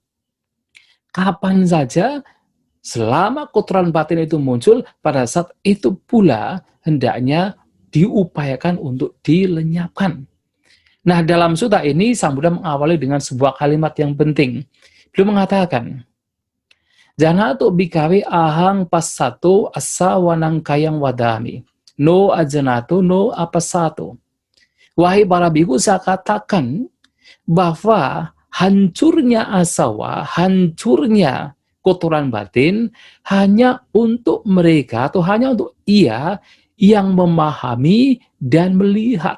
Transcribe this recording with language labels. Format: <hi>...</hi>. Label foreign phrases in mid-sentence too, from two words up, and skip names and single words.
<id>Kapan saja, selama kotoran batin itu muncul, pada saat itu pula hendaknya diupayakan untuk dilenyapkan. Nah, dalam sutta ini, Sang Buddha mengawali dengan sebuah kalimat yang penting. Beliau mengatakan,</id> <pi>Janato bikawe ahang passato asa wanang kayang wadami. No ajanato no apasato.</pi> <id>Wahai para biku, saya katakan bahwa hancurnya asawa, hancurnya kotoran batin hanya untuk mereka atau hanya untuk ia yang memahami dan melihat.</id>